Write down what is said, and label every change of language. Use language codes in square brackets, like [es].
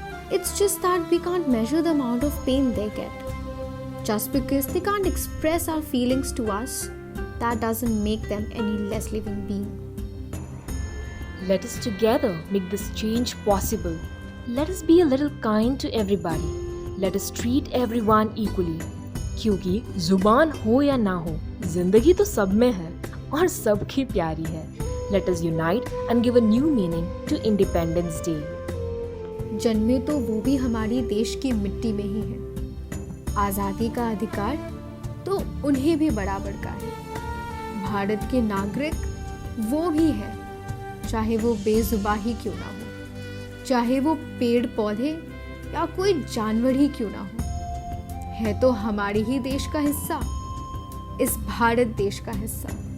[en] It's just that we can't measure the amount of pain they get. Just because they can't express our feelings to us, that doesn't make them any less living being. Let us together make this change possible. Let us be a little kind to everybody. Let us treat everyone equally. [hi] क्योंकि जुबान हो या ना हो, जिंदगी तो सब में है और सबकी प्यारी है. [en] Let us unite and give a new meaning to Independence Day. [hi] जन्मे तो वो भी हमारी देश की मिट्टी में ही है. आज़ादी का अधिकार तो उन्हें भी बराबर का है. भारत के नागरिक वो भी है, चाहे वो बेजुबान ही क्यों ना हो, चाहे वो पेड़ पौधे या कोई जानवर ही क्यों ना हो, है तो हमारे ही देश का हिस्सा, इस भारत देश का हिस्सा.